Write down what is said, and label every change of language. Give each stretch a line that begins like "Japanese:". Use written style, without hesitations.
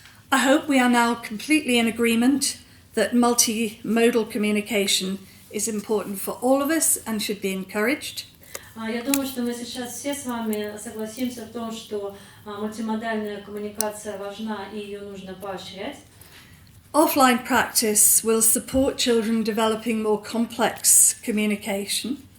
English: I hope we are now completely in agreement that multimodal communication is important for all of us and should be encouraged.
Russian: Я думаю, что мы сейчас все с вами согласимся в том, что мультимодальная коммуникация важна и ее нужно поощрять.
English: Offline practice will support children developing more complex communication.